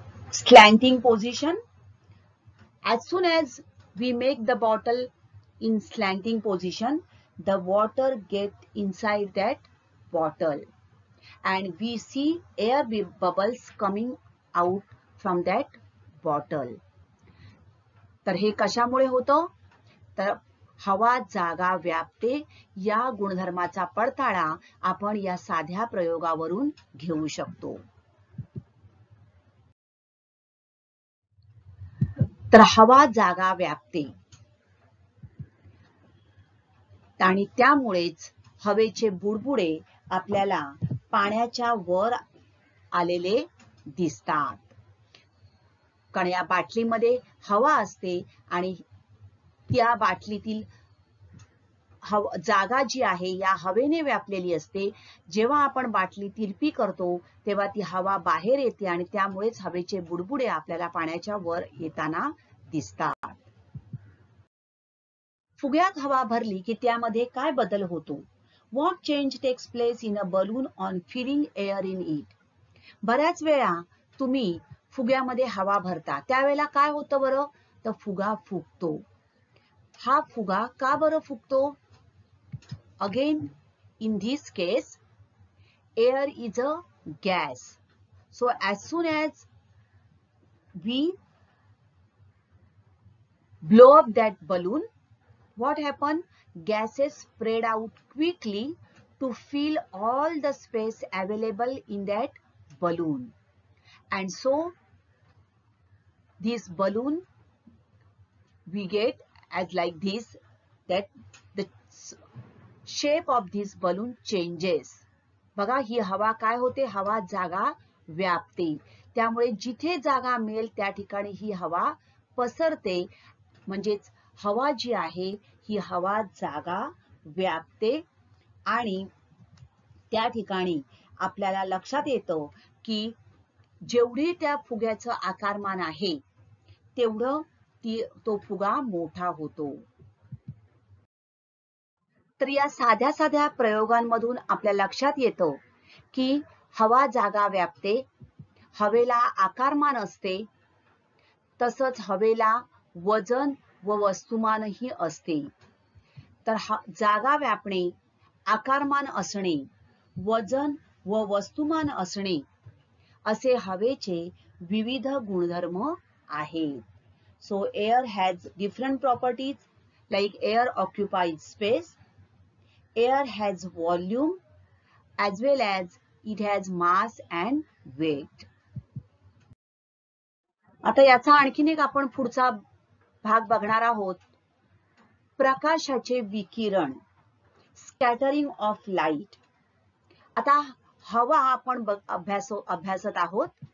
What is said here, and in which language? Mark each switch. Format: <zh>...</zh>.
<en>slanting position, as soon as we make the bottle in slanting position, the water get inside that bottle and we see air bubbles coming out from that bottle.</en> <mr>तर हे कशामुळे होतं? तर हवा जागा व्यापते या गुणधर्माचा पडताळा आपण या साध्या प्रयोगावरून घेऊ शकतो. तर हवा जागा व्यापते आणि त्यामुळेच हवेचे बुडबुडे आपल्याला पाण्याच्या वर आलेले दिसतात. कारण या बाटलीमध्ये हवा असते आणि त्या बाटलीतील जागा जी आहे या हवेने व्यापलेली असते. जेव्हा आपण बाटली तिरपी करतो तेव्हा ती हवा बाहेर येते आणि त्यामुळेच हवेचे बुडबुडे आपल्याला पाण्याच्या वर येताना दिसतात. फुग्यात हवा भरली की त्यामध्ये काय बदल होतो?</mr> <en>What change takes place in a balloon on filling air in it?</en> <mr>बऱ्याच वेळा तुम्ही फुग्यामध्ये हवा भरता त्यावेळेला काय होतं बरं? तर फुगा फुगतो. हा फुगा का बरं फुगतो?</mr> <en>Again, in this case, air is a gas. So as soon as we blow up that balloon, what happen? Gases spread out quickly to fill all the space available in that balloon. And so this balloon we get as like this, that the shape of this balloon changes.</en> <mr>बघा ही हवा काय होते? हवा जागा व्यापते. त्यामुळे जिथे जागा मिळेल त्या ठिकाणी ही हवा पसरते. म्हणजेच हवा जी आहे ही हवा जागा व्यापते आणि त्या ठिकाणी आपल्याला लक्षात येतं की जेवढी त्या फुग्याचं आकारमान आहे तेवढं तो फुगा मोठा होतो. तर या साध्या साध्या प्रयोगांमधून आपल्या लक्षात येतं की हवा जागा व्यापते, हवेला आकारमान असते, तसंच हवेला वजन व वस्तुमानही असते. तर जागा व्यापणे, आकारमान असणे, वजन व वस्तुमान असणे असे हवेचे विविध गुणधर्म आहेत.</mr> <en>So air has different properties like air occupies space, air has volume as well as it has mass and weight.</en> <mr>आता याचा आणखीन एक आपण पुढचा भाग बघणार आहोत. प्रकाशाचे विकिरण,</mr> <en>Scattering of light.</en> <mr>आता हवा आपण अभ्यासत आहोत.</mr>